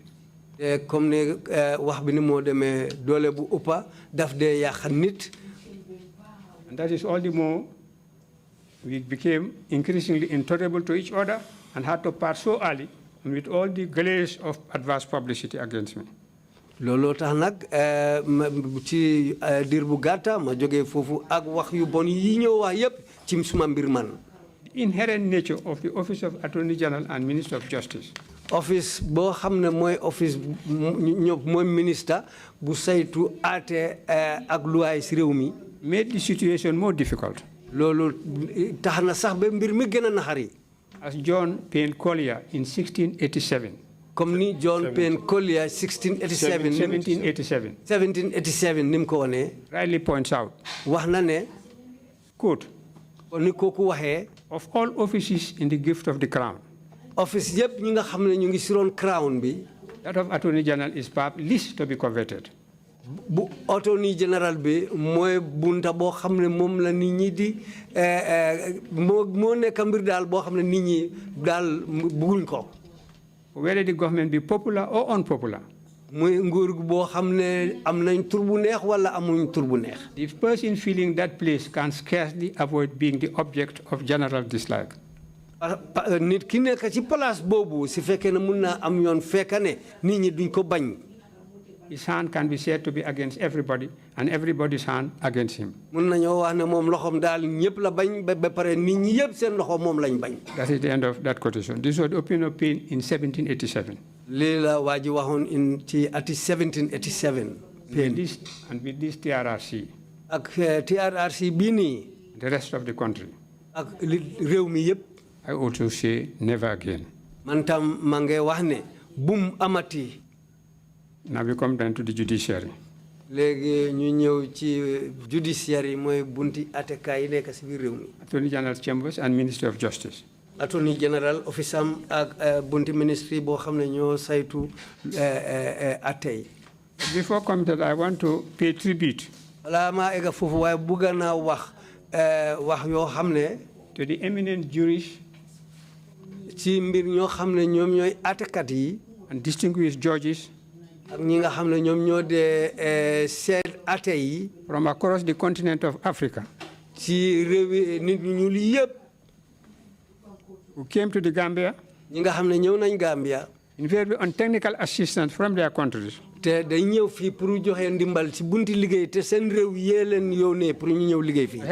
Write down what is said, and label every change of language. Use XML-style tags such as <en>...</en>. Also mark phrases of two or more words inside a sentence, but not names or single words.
<wo>Comme ne wax bi ni moo demee doole bu ëppa daf dee yàq nit.</wo> <en>And that is all the more we became increasingly intolerable to each other and had to part so early and with all the glaze of adverse publicity against me.</en> <wo>Looloo tax nag ci diir bu gàtta ma jógee foofu ak wax yu bon yi ñëw wax yépp ci suma mbir man.</wo> <en>The inherent nature of the Office of Attorney General and Minister of Justice.</en> <wo>Office boo xam ne mooy office mooy ministre bu saytu aate ak luwaay ci réew mi.</wo> <en>Made the situation more difficult.</en> <wo>Loolu tax na sax ba mbir mi gën a naxari.</wo> <en>As John Payne Collier in 1687.</en> <wo>Comme ni John Payne Collier 1787 ni mu ko wonee.</wo> <en>Rightly points out.</en> <wo>Wax na ne.</wo> <en>Quote.</en> <wo>Ni kooku waxee.</wo> <en>Of all offices in the gift of the crown.</en> <wo>Office yëpp ñi nga xam ne ñu ngi si roon crown bi.</wo> <en>That of Attorney General is perhaps least to be coveted.</en> <wo>bu</wo> <en>attorney general</en> <wo>bi mooy bunta boo xam ne moom la nit ñi di moo nekk mbir daal boo xam ne nit ñi daal bugguñ ko.</wo> <en>Whether the government be popular or unpopular.</en> <wo>muy nguur boo xam ne am nañ tur bu neex wala amuñ tur bu neex.</wo> <en>The person filling that place can scarcely avoid being the object of general dislike.</en> <wo>nit ki nekk ci place boobu si fekkee ne mun naa am yoon fekk ne nit ñi duñ ko bañ.</wo> <en>His hand can be said to be against everybody, and everybody's hand against him.</en> <wo>mun nañoo wax ne moom loxoom daal ñëpp la bañ ba pare nit ñi yëpp seen loxo moom lañ bañ.</wo> <en>That is the end of that quotation. This was the opinion of Payne in 1787.</en> <wo>lii la waa ji waxoon in ci ati 1787. Payne</wo> <en>and with this TRRC.</en> <wo>ak TRRC bii nii.</wo> <en>The rest of the country.</en> <wo>ak réew mi yëpp.</wo> <en>I also say never again.</en> <wo>man tam maa ngi wax ne bum amati.</wo> <en>Now we come down to the judiciary.</en> <wo>léegi ñu ñëw ci judiciary mooy bunti atekaay yi nekk si biir réew mi.</wo> <en>Attorney General Chambers and Ministry of Justice. Attorney General office</en> <wo>am ak bunti ministry boo xam ne ñoo saytu atey.</wo> <en>Before coming to that, I want to pay tribute.</en> <wo>Balaa maa egga foofu waaye bëgg naa wax yoo xam ne.</wo> <en>To the eminent jurists.</en> <wo>ci mbir ñoo xam ne ñoom ñooy atekat yi.</wo> <en>And distinguished judges.</en> <wo>ak ñi nga xam ne ñoom ñoo dee seet ate yi.</wo> <en>From across the continent of Africa.</en> <wo>ci réewi nit ñu ñuul yëpp.</wo> <en>Who came to the Gambia.</en> <wo>ñi nga xam ne ñëw nañ Gambia.</wo> <en>Invariably on technical assistance from their countries.</en> <wo>te day ñëw fii pour joxe ndimbal ci bunti liggéey te seen réew yee leen yónnee pour ñu ñëw liggéey fii.</wo>